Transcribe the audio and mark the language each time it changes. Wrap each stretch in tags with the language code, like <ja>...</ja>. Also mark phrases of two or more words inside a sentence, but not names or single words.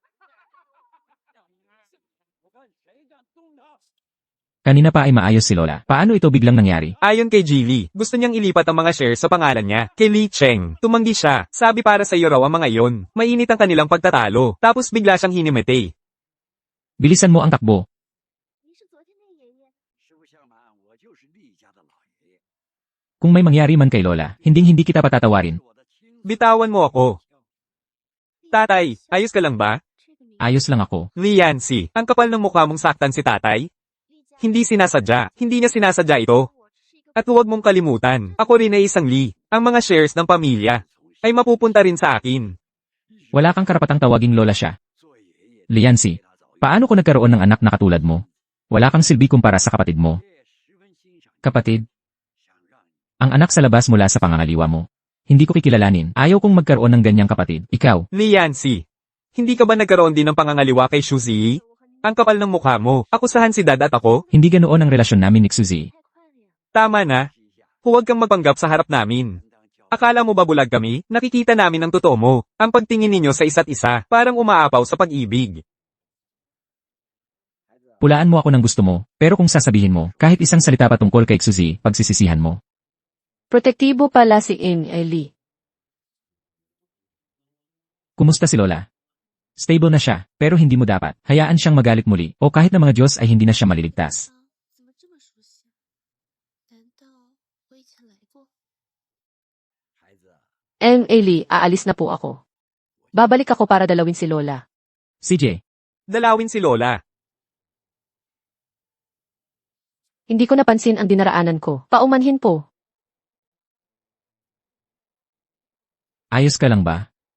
<tl>Kanina pa ay maayos si Lola. Paano ito biglang nangyari? Ayon kay Jilly, gusto niyang ilipat ang mga shares sa pangalan niya. Kay Lee Cheng, tumanggi siya. Sabi para sa iyo raw ang mga iyon. Mainit ang kanilang pagtatalo. Tapos bigla siyang hinimete. Bilisan mo ang takbo.</tl> <zh>您是昨天那爷爷。实不相瞒，我就是厉家的老爷爷，</zh> <tl>Kung may mangyari man kay Lola, hindi kita patatawarin.</tl> <zh>我的亲</zh> <tl>Bitawan mo ako. Tatay, ayos ka lang ba?</tl> <zh>这个名</zh> <tl>Ayos lang ako. Lee Yancy, ang kapal ng mukha mong saktan si tatay?</tl> <zh>厉家，</zh> <tl>Hindi sinasadya. Hindi niya sinasadya ito.</tl> <zh>我是一个</zh> <tl>At huwag mong kalimutan, ako rin ay isang Lee. Ang mga shares ng pamilya ay mapupunta rin sa akin. Wala kang karapatang tawaging Lola siya.</tl> <zh>做爷爷</zh> <tl>Liansi, paano ko nagkaroon ng anak na katulad mo? Wala kang silbi kumpara sa kapatid mo.</tl> <zh>十分欣赏，</zh> <tl>Kapatid,</tl> <zh>想让你</zh> <tl>ang anak sa labas mula sa pangangaliwa mo. Hindi ko kikilalanin. Ayaw kong magkaroon ng ganyang kapatid. Ikaw, Lee Yancy, hindi ka ba nagkaroon din ng pangangaliwa kay Shuzi? Ang kapal ng mukha mo. Akusahan si Dad at ako? hindi ganoon ang relasyon namin ni Suzy.</tl> <zh>太快了呀！</zh> <tl>Tama na. Huwag kang magpanggap sa harap namin. Akala mo ba bulag kami? Nakikita namin ang totoo mo. Ang pagtingin ninyo sa isa't isa, parang umaapaw sa pag-ibig. Pulaan mo ako ng gusto mo, pero kung sasabihin mo, kahit isang salita pa tungkol kay Suzy, pagsisisihan mo. Protektibo pala si Emily. Kumusta si Lola? Stable na siya, pero hindi mo dapat. Hayaan siyang magalit muli, o kahit na mga Diyos ay hindi na siya maliligtas.</tl> <zh>怎么这么熟悉？难道我以前来过？孩子，</zh> <tl>Emily, aalis na po ako. Babalik ako para dalawin si Lola. CJ, Dalawin si Lola. Hindi ko napansin ang dinaraanan ko. Paumanhin po. Ayos ka lang ba?</tl>